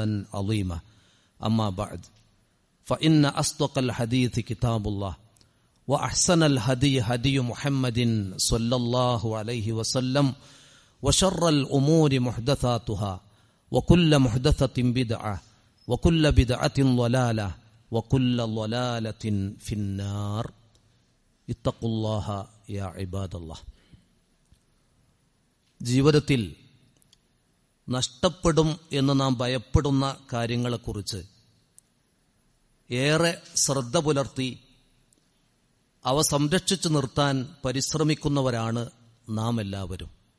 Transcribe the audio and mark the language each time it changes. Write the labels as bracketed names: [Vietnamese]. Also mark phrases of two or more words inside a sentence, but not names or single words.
[Arabic] عظيما أما بعد فإن أصدق الحديث كتاب الله وأحسن الهدي هدي محمد صلى الله عليه وسلم وشر الأمور محدثاتها وكل محدثة بدعة وكل بدعة ضلالة وكل ضلالة في النار اتقوا الله يا عباد الله. [Malayalam] ജീവിതത്തിൽ നഷ്ടപ്പെടും എന്ന് നാം ഭയപ്പെടുന്ന കാര്യങ്ങളെക്കുറിച്ച് ഏറെ ശ്രദ്ധ പുലർത്തി അവ സംരക്ഷിച്ചു നിർത്താൻ പരിശ്രമിക്കുന്നവരാണ് നാം എല്ലാവരും.